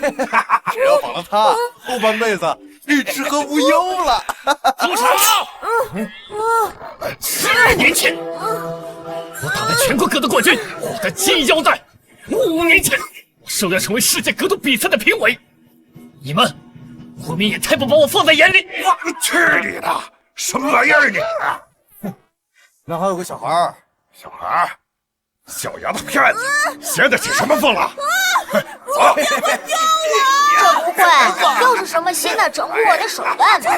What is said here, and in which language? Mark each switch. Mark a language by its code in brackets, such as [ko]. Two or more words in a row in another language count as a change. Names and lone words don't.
[zh] 惹跑了他，後半輩子你吃喝無憂了。住手！10年前，我打敗全國格鬥冠軍，獲得金腰帶。5年前，我受邀成為世界格鬥比賽的評委。你們未免也太不把我放在眼裡！我去你的！什麼玩意兒你？那還有個小孩，小丫頭片子，掀得起什麼風了？走！這不會又是什麼新的整蠱我的手段吧？